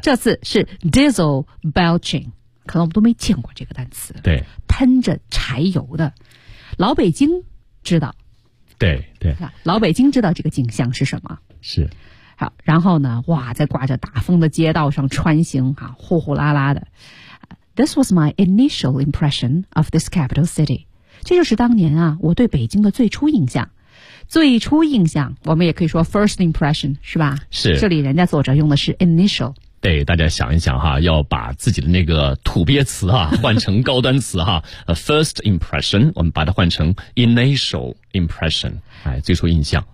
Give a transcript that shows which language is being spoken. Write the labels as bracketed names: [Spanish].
[Chinese] 这次是 diesel belching。可能我们都没见过这个单词。对，喷着柴油的，老北京知道。对对，老北京知道这个景象是什么？是。好，然后呢？哇，在挂着大风的街道上穿行，哈，呼呼啦啦的。 [English] This was my initial impression of this capital city. [Chinese] 这就是当年啊，我对北京的最初印象。最初印象，我们也可以说 first impression， 是吧？是。这里人家作者用的是 initial。对，大家想一想哈，要把自己的那个土鳖词哈换成高端词哈，a first impression， 我们把它换成 initial impression， 哎，最初印象，